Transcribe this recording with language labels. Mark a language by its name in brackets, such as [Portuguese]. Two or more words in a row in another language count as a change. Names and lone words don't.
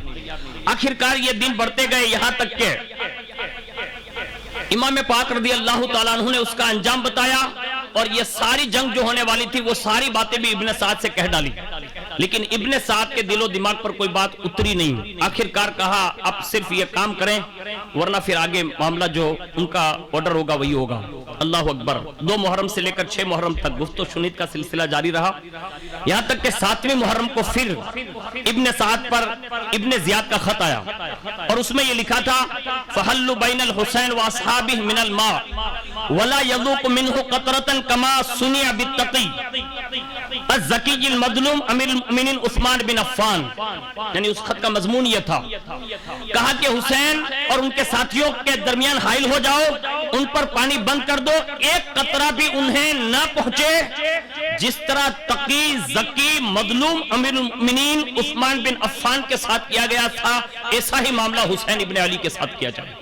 [Urdu] آخرکار یہ دن بڑھتے گئے، یہاں تک کہ امام پاک [Arabic] رضی اللہ تعالیٰ عنہ [Urdu] نے اس کا انجام بتایا، اور یہ ساری جنگ جو ہونے والی تھی وہ ساری باتیں بھی ابن سعد سے کہہ ڈالی، لیکن ابن سعد کے دل و دماغ پر کوئی بات اتری نہیں۔ آخرکار کہا اب صرف یہ کام کریں ورنہ پھر آگے معاملہ جو ان کا آرڈر ہوگا وہی ہوگا۔ [Arabic] اللہ اکبر۔ [Urdu] 2 محرم سے لے کر 6 محرم تک گفت و شنید کا سلسلہ جاری رہا، یہاں تک کہ 7ویں محرم کو پھر ابن سعد پر ابن زیاد کا خط آیا، اور اس میں یہ لکھا تھا [Arabic] فَحَلُّ بَيْنَ الْحُسَيْنِ وَأَصْحَابِهِ مِنَ الْمَاءِ وَلَا يَذُوقُ مِنْهُ قَطْرَةً كَمَا صُنِعَ بِالتَّقِيِّ الزَّكِيِّ الْمَظْلُومِ أَمِيرُ الْمُؤْمِنِينَ عثمان بن عفان۔ [Urdu] یعنی اس خط کا مضمون یہ تھا، کہا کہ حسین اور ان کے ساتھیوں کے درمیان حائل ہو جاؤ، ان پر پانی بند کر دو، ایک قطرہ بھی انہیں نہ پہنچے، جس طرح تقی، ذکی، مظلوم امیر المؤمنین عثمان بن عفان کے ساتھ کیا گیا تھا، ایسا ہی معاملہ حسین ابن علی کے ساتھ کیا جائے۔